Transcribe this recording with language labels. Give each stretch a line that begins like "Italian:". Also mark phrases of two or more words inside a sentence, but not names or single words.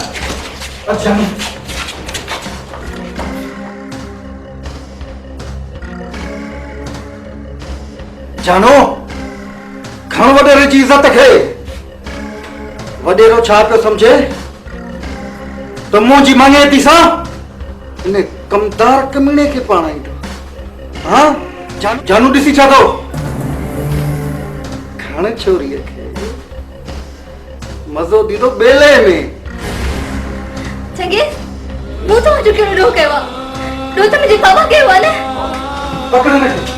Sindhi: अच्छा जानो खण वॾेरे जी इज़त खे वॾेरो छा पियो सम्झे त मुंहिंजी मंगेती सां इन कमदार कमीने के पाना ईंदो हाँ जानू ॾिसी छा थो खण छोरीअ खे मज़ो ॾींदो बेले में चंगे मूं तो जो कहिड़ो ॾोह कयो आहे ॾोह त मुंहिंजे बाबा कयो आहे न पकड़ न